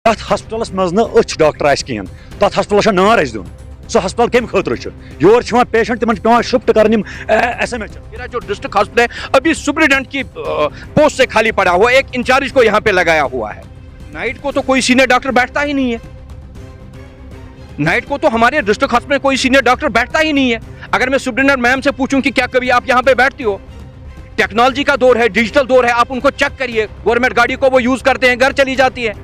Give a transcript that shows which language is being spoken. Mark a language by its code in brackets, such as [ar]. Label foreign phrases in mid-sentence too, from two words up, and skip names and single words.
[ks] तथ हॉस्पिटलस मज न डॉक्टर आस कहें तथ हॉस्पिटल नार आस दुन सो हॉस्पिटल कम खतर योर पेशेंट तिमन पे शिफ्ट कर SMH। [hi] मेरा जो [en] district hospital [hi] है अभी सुप्रिटेंडेंट की पोस्ट से खाली पड़ा हुआ, एक इंचार्ज को यहाँ पे लगाया हुआ है। नाइट को तो कोई [en] senior doctor [hi] बैठता ही नहीं है, नाइट को तो हमारे [en] district hospital [hi] में कोई [en] senior doctor [hi] बैठता ही नहीं है। अगर मैं [en] superintendent ma'am [hi] से पूछूं कि क्या कभी आप यहाँ पे बैठती हो, टेक्नोलॉजी का दौर है, डिजिटल दौर है, आप उनको चेक करिए, गवर्नमेंट गाड़ी को वो यूज करते हैं, घर चली जाती है।